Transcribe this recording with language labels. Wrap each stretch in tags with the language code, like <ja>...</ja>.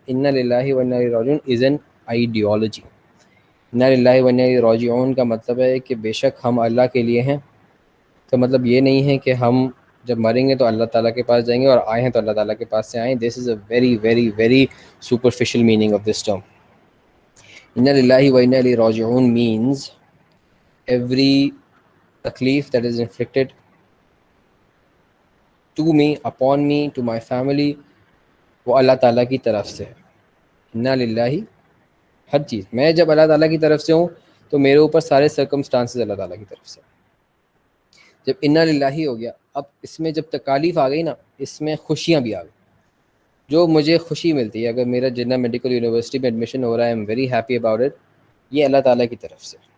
<ur>inna lillahi wa inna ilayhi raji'un</ur> <en>is an ideology.</en> <ur>inna lillahi wa inna ilayhi raji'un کا مطلب ہے کہ بے شک ہم اللہ کے لیے ہیں. تو مطلب یہ نہیں ہے کہ ہم جب مریں گے تو اللہ تعالیٰ کے پاس جائیں گے اور آئے ہیں تو اللہ تعالیٰ کے پاس سے آئیں.</ur> <en>This is a very very very superficial meaning of this term. Inna lillahi wa inna ilayhi raji'un means every taklif that is inflicted to me, upon me, to my family,</en> <ur>وہ اللہ تعالیٰ کی طرف سے ہے. انا للہ، ہر چیز میں جب اللہ تعالیٰ کی طرف سے ہوں تو میرے اوپر سارے سرکمسٹانسز اللہ تعالیٰ کی طرف سے. جب انا للہ ہو گیا، اب اس میں جب تکالیف آ گئی نا، اس میں خوشیاں بھی آ گئی. جو مجھے خوشی ملتی ہے، اگر میرا جنہ میڈیکل یونیورسٹی میں ایڈمیشن ہو رہا ہے،</ur> <en>I am very happy about it,</en> <ur>یہ اللہ تعالیٰ کی طرف سے.</ur>